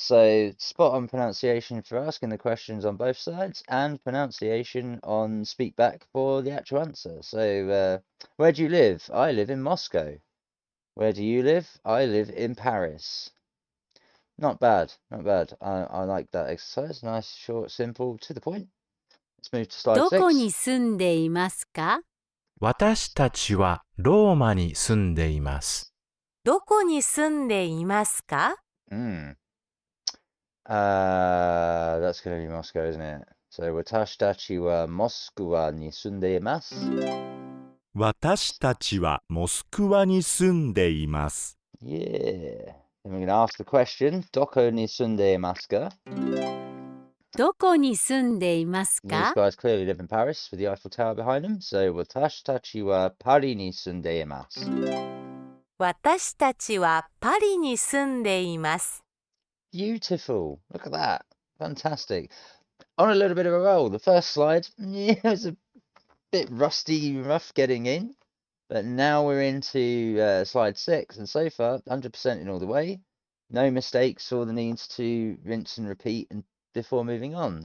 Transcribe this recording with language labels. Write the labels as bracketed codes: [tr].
[en] So spot on pronunciation for asking the questions on both sides and pronunciation on speak back for the actual answer. So where do you live? I live in Moscow. Where do you live? I live in Paris. Not bad, not bad. I like that exercise. Nice, short, simple, to the point. Let's move to slide [ja] どこに住んでいますか私たちはローマに住んでいます。どこに住んでいますか [en] That's going to be Moscow, isn't it? [ja] So, watashi tachi wa Moskwa ni sunde imasu. 私たちはモスクワに住んでいます。 [en] Yeah. Then we're going to ask the question, [ja] Doko ni sunde imasu ka? どこに住んでいます [en] These [ja] か [en] guys clearly live in Paris with the Eiffel Tower behind them. [ja] So, watashi tachi wa Pari ni sunde imasu. 私たちはパリに住んでいます。 [en] Beautiful. Look at that. Fantastic. On a little bit of a roll. The first slide, yeah, it was a bit rusty, rough getting in. But now we're into slide 6, and so far, 100% in all the way. No mistakes or the needs to rinse and repeat before moving on.